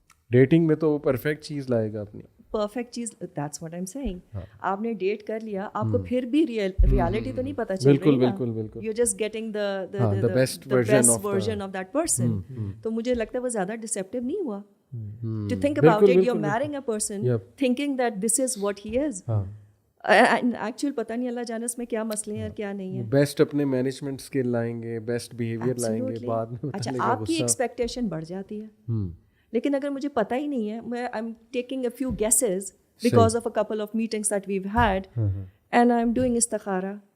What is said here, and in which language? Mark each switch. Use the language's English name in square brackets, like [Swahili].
[Urdu] Dating میں تو وہ پرفیکٹ چیز لائے گا اپنی, [English] Perfect چیز, that's what I'm saying. [Urdu] آپ نے ڈیٹ کر لیا, آپ کو پھر بھی ریالٹی تو نہیں پتہ چل رہی نا. بالکل بالکل. [English] You're just getting the best version of that person. [Urdu] تو مجھے لگتا ہے وہ زیادہ ڈسیپٹیو نہیں ہوا. [English] To think about it, you're marrying a person thinking that this is what he is. [Urdu] Actual پتہ نہیں اللہ جانے اس میں کیا مسئلے ہیں اور کیا نہیں ہے. بیسٹ اپنے مینجمنٹ اسکل لائیں گے, بیسٹ بیہیویئر لائیں گے, بعد میں اچھا آپ کی ایکسپیکٹیشن بڑھ جاتی ہے. لیکن اگر مجھے پتہ ہی نہیں ہے, میں [English] I am taking a few guesses because of a couple of meetings that we've had and I am doing استخارہ.